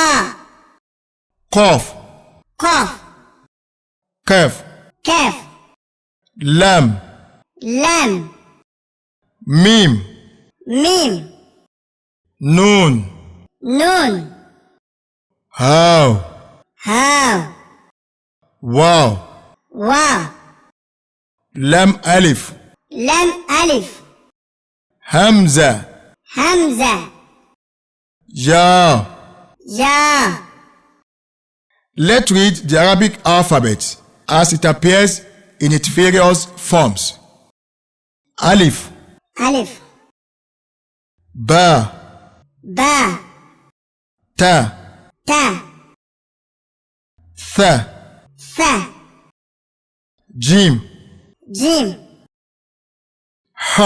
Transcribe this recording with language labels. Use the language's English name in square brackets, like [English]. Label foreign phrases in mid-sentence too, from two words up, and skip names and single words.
[English] Qaf, [Arabic] قاف [English] Kaf, [Arabic] كاف [English] Lam, [Arabic] لام [English] Mim, [Arabic] ميم [English] Nun, [Arabic] نون [English] How, [Arabic] هاو [English] Wow, [Arabic] واو [English] Lam Alif, [Arabic] لام ألف [English] Hamza, [Arabic] همزة [English] Ya. [Arabic] يا. [English] Let's read the Arabic alphabet as it appears in its various forms. Alif, [Arabic] ألف [English] Ba, [Arabic] با [English] Ta, [Arabic] تا [English] Tha, [Arabic] ثا [English] Jim, [Arabic] جيم [English] Ha,